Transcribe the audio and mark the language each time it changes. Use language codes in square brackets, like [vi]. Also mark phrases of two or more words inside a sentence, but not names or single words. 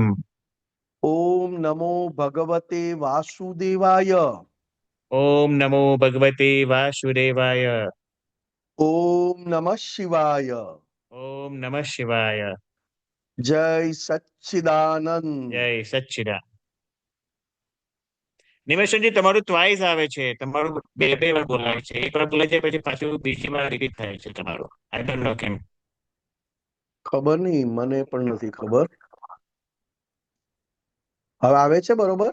[sa] ओम नमो भगवते वासुदेवाय। ओम नमो भगवते वासुदेवाय। ओम नमः शिवाय। ओम नमः शिवाय। जय सच्चिदानंद। जय सच्चिदानंद। [gu] નિમેશજી તમારું ટ્વાઇસ આવે છે, તમારું બે બે વાર બોલાય છે, એક વાર બોલાય છે પછી પાછું બીજી વાર રિપીટ થાય છે તમારું. [en] I don't know કેમ. [gu] ખબર નહીં, મને પણ નથી ખબર. હવે આવે છે બરોબર?